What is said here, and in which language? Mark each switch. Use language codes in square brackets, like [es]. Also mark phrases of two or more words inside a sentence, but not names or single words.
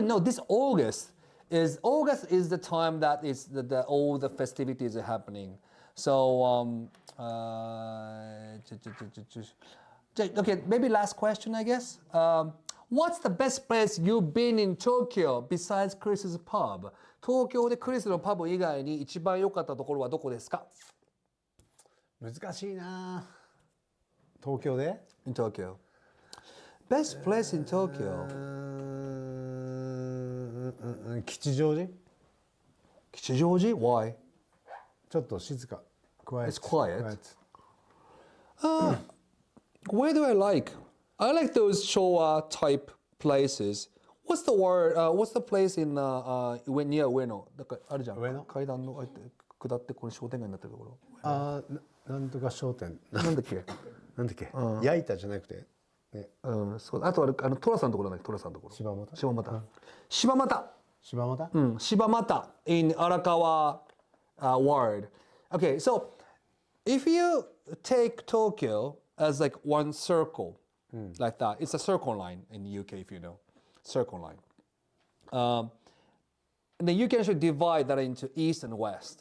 [en] No, this August is the time that is the all the festivities are happening. So okay, maybe last question I guess. What's the best place you've been in Tokyo besides Chris's pub? [ja] 東京でクリスのパブ以外に一番良かったところはどこですか？難しいな。東京で [en] In Tokyo. Best place in Tokyo. 吉祥寺吉祥寺 Why? [ja] ちょっと静か Quiet. [en] It's quiet. Where do I like? I like those Showa type places. What's the word? What's the place in near Ueno? [ja] なんかあるじゃん。上野階段の下ってこの商店街になってるところ。なんとか商店なんだっけ？なんだっけ焼いたじゃなくて、ね、そうあとはトラさんのところなんだっけ？トラさんのところ。柴又。柴又。 [en] 柴又 in Arakawa word. Okay, so if you take Tokyo as like one circle, like that, it's a circle line in the UK if you know. Circle line. And then you can actually divide that into east and west.